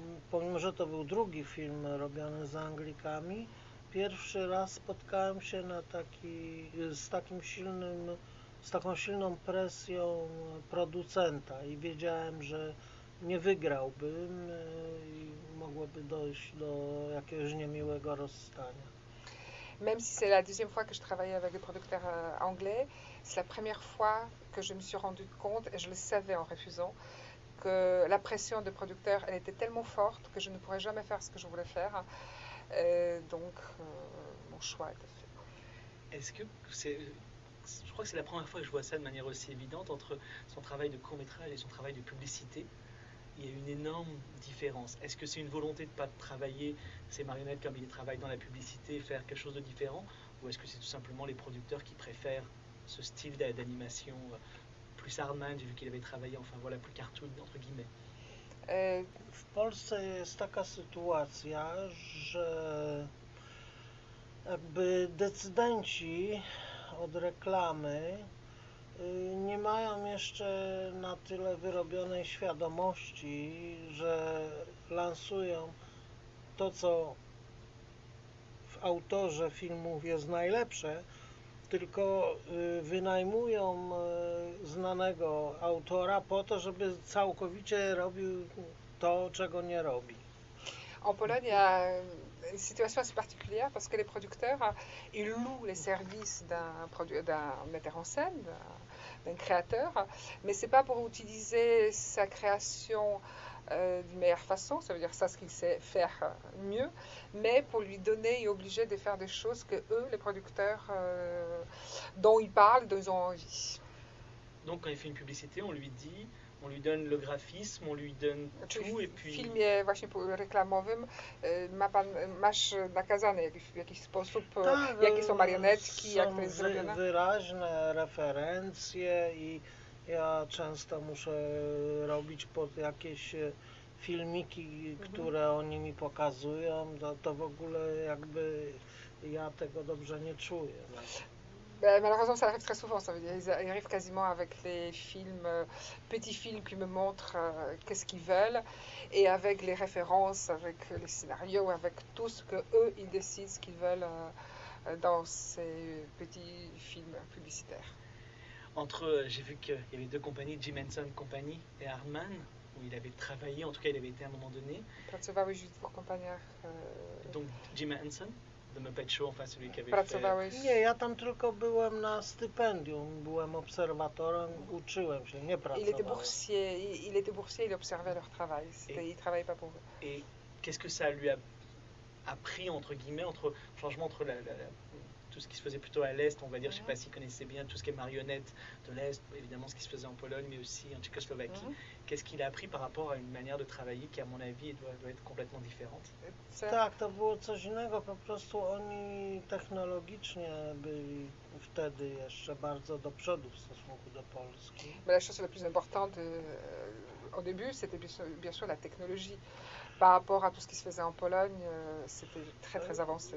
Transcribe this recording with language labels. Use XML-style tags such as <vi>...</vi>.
<pl>Pomimo, że to był drugi film robiony z Anglikami, pierwszy raz spotkałem się z taką silną presją producenta i wiedziałem, że nie wygrałbym i mogłoby dojść do jakiegoś niemiłego rozstania.</pl> <fr>Même si c'est la deuxième fois que je travaillais avec des producteurs anglais, c'est la première fois que je me suis rendu compte et je le savais en refusant. Que la pression de producteur elle était tellement forte que je ne pourrais jamais faire ce que je voulais faire. Et donc, mon choix était fait. Est-ce que c'est. Je crois que c'est la première fois que je vois ça de manière aussi évidente entre son travail de court-métrage et son travail de publicité. Il y a une énorme différence. Est-ce que c'est une volonté de ne pas travailler ses marionnettes comme il travaille dans la publicité, faire quelque chose de différent? Ou est-ce que c'est tout simplement les producteurs qui préfèrent ce style d'animation? Plus Hardman, vu qu'il avait travaillé, enfin voilà, plus cartoon, entre guillemets.</fr> <pl>W Polsce jest taka sytuacja, że jakby decydenci od reklamy nie mają jeszcze na tyle wyrobionej świadomości, że lansują to, co w autorze filmów jest najlepsze, tylko wynajmują znanego autora po to, żeby całkowicie robił to, czego nie robi.</pl> <fr>En Pologne, la situation est particulière parce que les producteurs ils louent les services d'un metteur en scène, d'un créateur, mais c'est pas pour utiliser sa création d'une meilleure façon, ça veut dire ça ce qu'il sait faire mieux, mais pour lui donner et obliger de faire des choses que eux, les producteurs, dont ils parlent, dont ils ont envie. Donc quand il fait une publicité, on lui dit, on lui donne le graphisme, on lui donne tout et puis...</fr> <pl>Film jest właśnie reklamowym, ma pan, masz nakazane w jakiś sposób, tak, jakie są marionetki, jak to jest zrobione? Wyraźne referencje i... Ja często muszę robić pod jakieś filmiki, które oni mi pokazują, to w ogóle jakby ja tego dobrze nie czuję.</pl> <fr>Malheureusement, ça arrive très souvent. Ça veut dire, ils arrivent quasiment avec les films, petits films qui me montrent qu'est-ce qu'ils veulent, et avec les références, avec les scénarios, avec tout ce que eux ils décident ce qu'ils veulent dans ces petits films publicitaires. Entre, j'ai vu qu'il y avait deux compagnies, Jim Henson Company et Hardman, où il avait travaillé, en tout cas il avait été à un moment donné. Pratsova, oui, juste pour compagnie. Donc Jim Henson, The Muppet Show, enfin celui qui avait fait.</fr> <pl>Pracowałeś? Nie, ja tam tylko byłem na stypendium, byłem obserwatorem, uczyłem się, nie</pl> <fr>Il était</fr> <pl>pracowałem.</pl> <fr>boursier, il était boursier, il observait leur travail. C'était, il travaillait pas pour eux. Et qu'est-ce que ça lui a appris, entre guillemets, entre changement entre tout ce qui se faisait plutôt à l'Est, on va dire, je ne sais pas s'il connaissait bien tout ce qui est marionnette de l'Est, évidemment ce qui se faisait en Pologne, mais aussi en Tchécoslovaquie. Qu'est-ce qu'il a appris par rapport à une manière de travailler qui, à mon avis, doit être complètement différente?</fr> <pl>Tak, to było coś innego. Po prostu oni technologicznie byli wtedy jeszcze bardzo do przodu w stosunku do Polski.</pl> <fr>Mais la chose la plus importante au début, c'était bien sûr la technologie. Par rapport à tout ce qui se faisait en Pologne, c'était très très avancé.</fr>